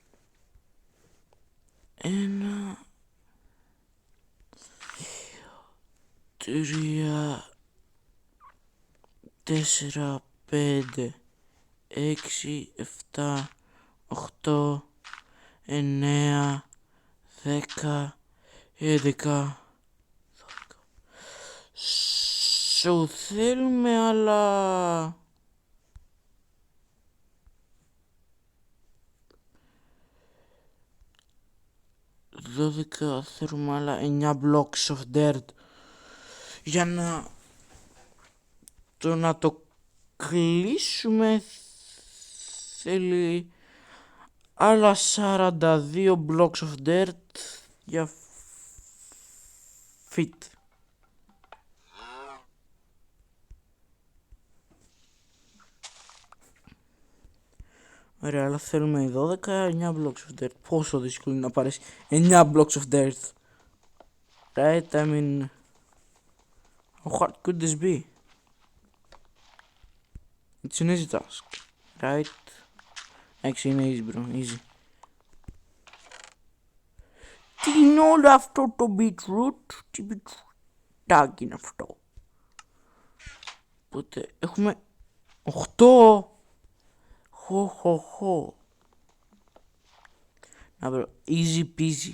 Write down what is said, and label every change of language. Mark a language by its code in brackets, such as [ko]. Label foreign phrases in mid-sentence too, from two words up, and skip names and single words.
[el] 1, 2, 3, 4, 5, 6, 7, 8, 9, 10, 11. Σου θέλουμε άλλα 12, θέλουμε άλλα 9 [en] blocks of dirt [el] για να το κλείσουμε. Θέλει άλλα 42 [en] blocks of dirt [el] για fit. Ωραία, αλλά θέλουμε 12, 9 [en] blocks of dirt. [el] Πόσο δύσκολο είναι να πάρεις 9 [en] blocks of dirt. Right, I mean... How hard could this be? It's an easy task. Right? Actually, [el] είναι [en] easy bro, easy. [el] Τι είναι όλο αυτό το beetroot? Τι beetroot είναι αυτό? Οπότε έχουμε 8. Χω. Να βρω, [en] easy peasy.